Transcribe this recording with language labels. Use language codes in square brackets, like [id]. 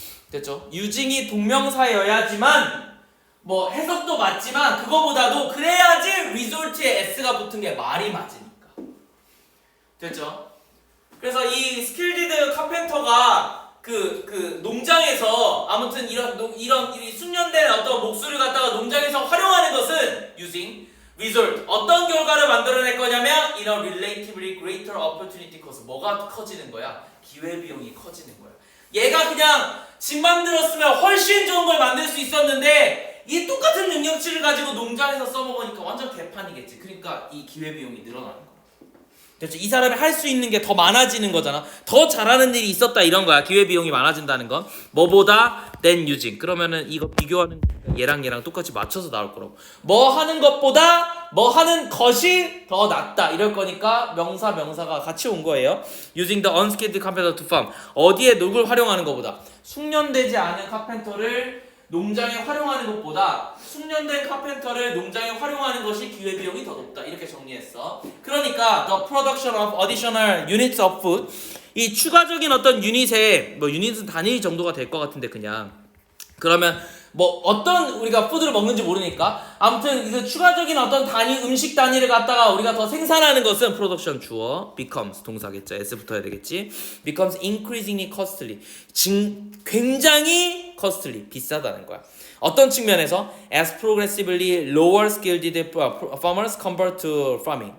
[ko] 됐죠? 유징이 동명사여야지만 뭐 해석도 맞지만 그거보다도 그래야지 result에 s가 붙은 게 말이 맞으니까. 됐죠? 그래서 이 스킬디드 카펜터가 그 농장에서 아무튼 이런 이 숙련된 어떤 목수를 갖다가 농장에서 활용하는 것은 [en] using result. [ko] 어떤 결과를 만들어낼 거냐면 [en] in a relatively greater opportunity cost. [ko] 뭐가 커지는 거야? 기회비용이 커지는 거야. 얘가 그냥 집 만들었으면 훨씬 좋은 걸 만들 수 있었는데 이 똑같은 능력치를 가지고 농장에서 써먹으니까 완전 개판이겠지. 그러니까 이 기회비용이 늘어나는 거야. 그렇죠? 이 사람이 할 수 있는 게 더 많아지는 거잖아. 더 잘하는 일이 있었다 이런 거야. 기회비용이 많아진다는 건 뭐보다 [en] than using. [ko] 그러면은 이거 비교하는 얘랑 똑같이 맞춰서 나올 거라고. 뭐 하는 것보다 뭐 하는 것이 더 낫다 이럴 거니까 명사가 같이 온 거예요. [en] Using the unskilled carpenter to farm. [ko] 어디에 누굴 활용하는 것보다 숙련되지 않은 카펜터를 농장에 활용하는 것보다 숙련된 카펜터를 농장에 활용하는 것이 기회비용이 더 높다. 이렇게 정리했어. 그러니까 [en] the production of additional units of food. [ko] 이 추가적인 어떤 유닛에 뭐 유닛은 단위 정도가 될 것 같은데 그냥 그러면 뭐 어떤 우리가 푸드를 먹는지 모르니까 아무튼 그 추가적인 어떤 단위 음식 단위를 갖다가 우리가 더 생산하는 것은 production 주어 becomes 동사겠죠. s 붙어야 되겠지. [en] becomes increasingly costly. [ko] 굉장히 costly 비싸다는 거야. 어떤 측면에서 [en] as progressively lower skilled farmers convert to farming.